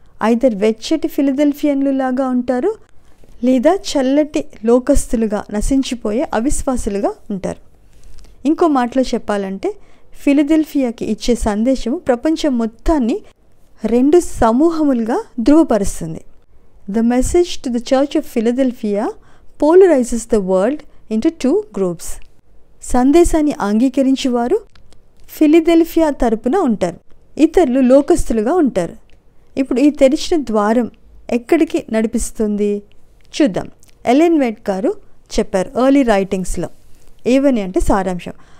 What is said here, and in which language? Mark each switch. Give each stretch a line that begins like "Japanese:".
Telugu: Either వెచ్చటి ఫిలదెల్ఫియన్లు లాగా ఉంటారు, లేదా చల్లటి లోకస్తులుగా నశించిపోయే అవిశ్వాసులుగా ఉంటారు. ఇంకో మాటలో చెప్పాలంటే ఫిలదెల్ఫియాకి ఇచ్చే సందేశము ప్రపంచం మొత్తాన్ని 2 సమూహములుగా ధృవపరుస్తుంది.
English: The message to the Church of Philadelphia polarizes the world into two groups.
Telugu: సందేశాన్ని అంగీకరించేవారు ఫిలదెల్ఫియా తరపున ఉంటారు, ఇతరులు లోకస్తులుగా ఉంటారు. ఇప్పుడు ఈ తెరిచిన ద్వారం ఎక్కడికి నడిపిస్తుంది చూద్దాం. ఎలెన్ వైట్ గారు చెప్పారు ఎర్లీ రైటింగ్స్లో ఏవని అంటే సారాంశం.